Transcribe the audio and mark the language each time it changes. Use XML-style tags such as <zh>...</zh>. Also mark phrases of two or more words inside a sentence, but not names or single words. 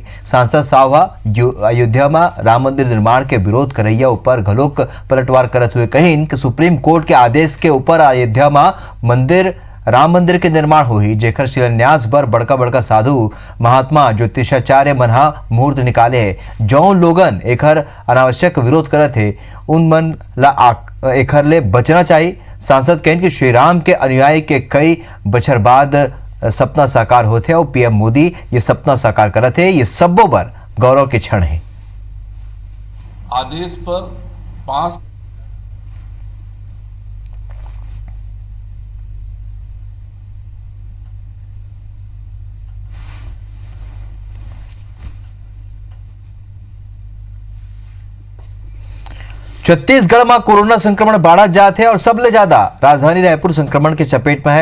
<hne>सांसद साव अयोध्या में राम मंदिर निर्माण के विरोध करैया ऊपर घलोक पलटवार करते हुए कहिन कि सुप्रीम कोर्ट के आदेश के ऊपर अयोध्या में राम मंदिर के निर्माण होही, जेकर शिलान्यास बर बड़का बड़का साधु महात्मा ज्योतिषाचार्य मनहा मुहूर्त निकाले है। जौन लोगन एकर अनावश्यक विरोध करत है उन मन ला एकर ले बचना चाहिए। सांसद कहें कि श्री राम के अनुयायी के कई बछर बाद सपना साकार होते और पीएम मोदी ये सपना साकार करते हैं। ये सबो पर गौरव के क्षण है। आदेश पर 5 छत्तीसगढ़ में कोरोना संक्रमण बढ़ा जात है और सबले ज्यादा राजधानी रायपुर संक्रमण के चपेट में है।</hne>